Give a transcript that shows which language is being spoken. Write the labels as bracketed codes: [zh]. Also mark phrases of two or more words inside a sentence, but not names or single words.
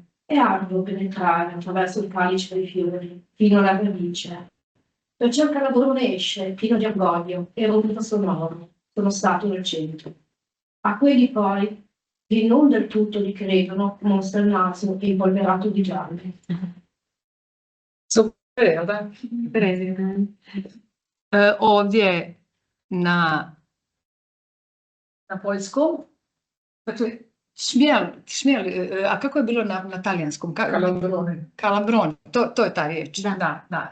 [it] È arduo penetrare attraverso il calice dei fiori, fino alla radice. Perciò il calabrone esce, pieno di orgoglio e rompo sonoro, sono stato nel centro. A quelli poi, che non del tutto li credono, mostra il naso impolverato di giallo. [hr] Super, da? Ovdje na poljskom, dakle, šmijel, a kako je bilo na talijanskom? Calabrone. Calabrone, to je ta riječ. Da.